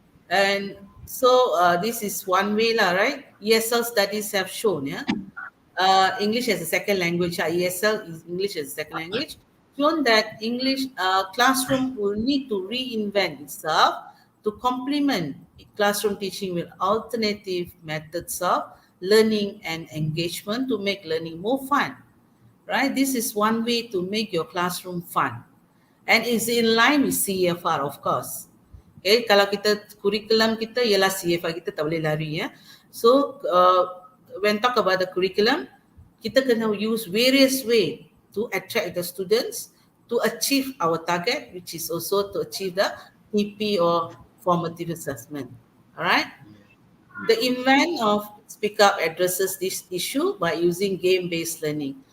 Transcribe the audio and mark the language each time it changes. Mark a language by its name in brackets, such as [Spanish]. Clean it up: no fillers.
[English] And so this is one way lah, right? ESL studies have shown, English as a second language, ESL is English as a second language, shown that English classroom will need to reinvent itself to complement classroom teaching with alternative methods of learning and engagement to make learning more fun, right? This is one way to make your classroom fun. And is in line with CFR, of course. [Malay] Okay, kalau kita curriculum kita ialah CFR, kita tak boleh lari ya. [English] So when talk about the curriculum, [Malay] kita kena [English] use various way to attract the students to achieve our target, which is also to achieve the TP or formative assessment. Alright. The event of Speak Up addresses this issue by using game-based learning.